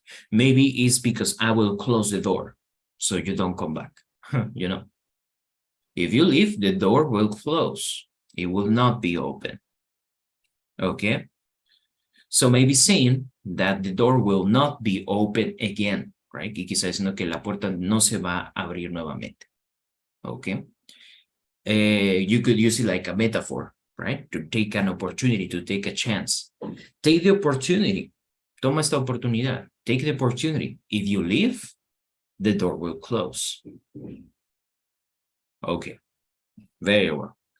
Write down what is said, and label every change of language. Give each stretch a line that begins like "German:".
English: Maybe it's because I will close the door so you don't come back. You know, if you leave, the door will close. It will not be open. Okay. So maybe saying that the door will not be open again, right?
Spanish: Y quizás diciendo que la puerta no se va a abrir nuevamente.
English: Okay. You could use it like a metaphor, right? To take an opportunity, to take a chance. Take the opportunity.
Spanish: Toma esta oportunidad.
English: Take the opportunity. If you leave, the door will close. Okay. Very well.